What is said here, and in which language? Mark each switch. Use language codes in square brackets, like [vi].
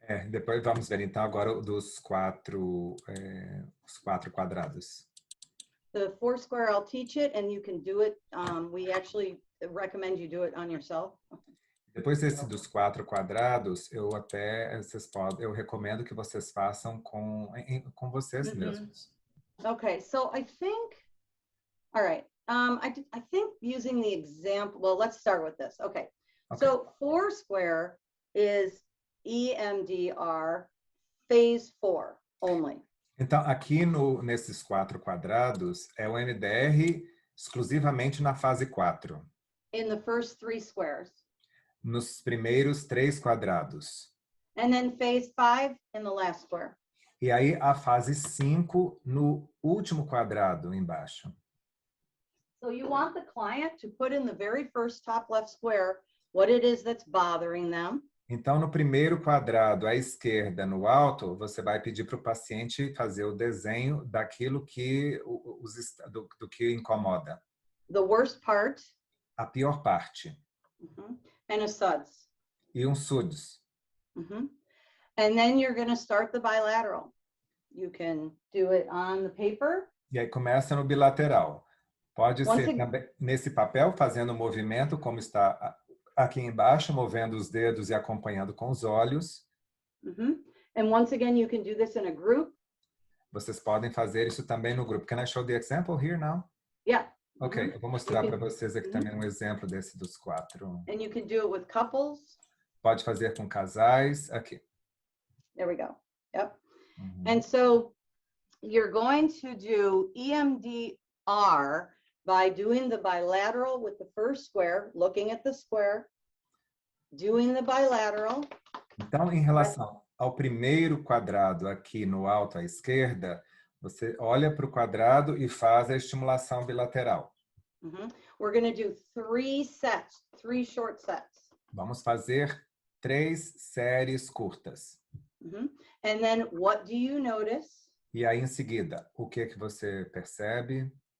[pt] Depois vamos ver, então, agora dos os quatro quadrados. [en] The Foursquare, I'll teach it and you can do it. We actually recommend you do it on yourself. [pt] Depois desse dos quatro quadrados, eu recomendo que vocês façam com vocês mesmos. [en] Okay, so I think, all right. I think using the example, well, let's start with this. Okay. So Foursquare is EMDR phase 4 only. [pt] Então, aqui nesses quatro quadrados, é o MDR exclusivamente na fase 4. [en] In the first 3 squares. [pt] Nos primeiros 3 quadrados. [en] And then phase 5 in the last square. [pt] E aí a fase 5 no último quadrado embaixo. [en] So you want the client to put in the very first top left square what it is that's bothering them. [pt] Então, no primeiro quadrado à esquerda, no alto, você vai pedir para o paciente fazer o desenho daquilo que do que incomoda. [en] The worst part. [pt] A pior parte. [en] And a SUDS. [pt] E SUDS. [en] And then you're going to start the bilateral. You can do it on the paper. [pt] E aí começa no bilateral. Pode ser também nesse papel, fazendo o movimento, como está aqui embaixo, movendo os dedos e acompanhando com os olhos. [en] And once again, you can do this in a group. [pt] Vocês podem fazer isso também no grupo. [en] Can I show the example here now? Yeah. [pt] Ok, eu vou mostrar para vocês aqui também um exemplo desse dos 4. [en] And you can do it with couples. [pt] Pode fazer com casais. Aqui. [en] There we go. Yep. And so you're going to do EMDR by doing the bilateral with the first square, looking at the square, doing the bilateral. [pt] Então, em relação ao primeiro quadrado aqui no alto à esquerda, você olha para o quadrado e faz a estimulação bilateral. Mhm. [en] We're going to do 3 sets, 3 short sets. [pt] Vamos fazer 3 séries curtas. [en] Mhm. And then what do you notice? [pt] E aí, em seguida, o que você percebe?